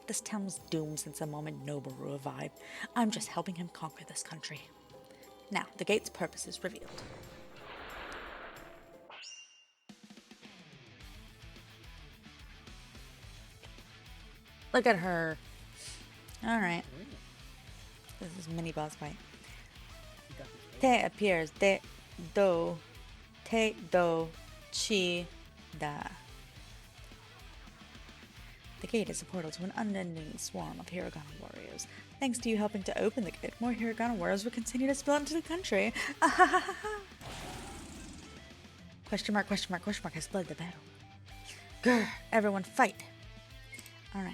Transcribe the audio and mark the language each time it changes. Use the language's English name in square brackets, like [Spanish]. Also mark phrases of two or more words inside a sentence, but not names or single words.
[English] This town was doomed since the moment Noboru arrived. I'm just helping him conquer this country. Now, the gate's purpose is revealed. Look at her. Alright. This is mini boss fight. Te appears. Te do. Te do. Chi da. The gate is a portal to an unending swarm of Hiragana warriors. Thanks to you helping to open the gate, more Hiragana warriors will continue to spill into the country. Question mark, question mark, question mark has led the battle. Grr, everyone fight. Alright.